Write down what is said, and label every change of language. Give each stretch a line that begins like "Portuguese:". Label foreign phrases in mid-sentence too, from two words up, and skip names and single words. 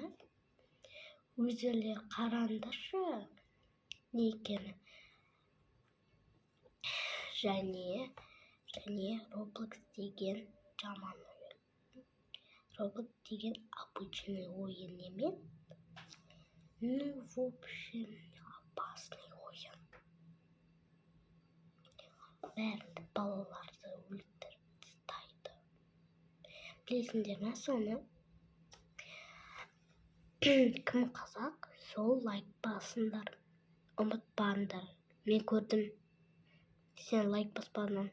Kazakh: Өздері қараңдаршы не екені. Және Roblox деген жаман ойын. Roblox деген обычный ойын емес.
Russian: Ну, в общем, опасный ойын.
Kazakh: Бәрі балаларды өлтіріп тастайды. Білесіңдер ме соны? Кім қазақ, сол лайк басыңдар. Ұмытпаңдар. Мен көрдім. Сен лайк баспадың.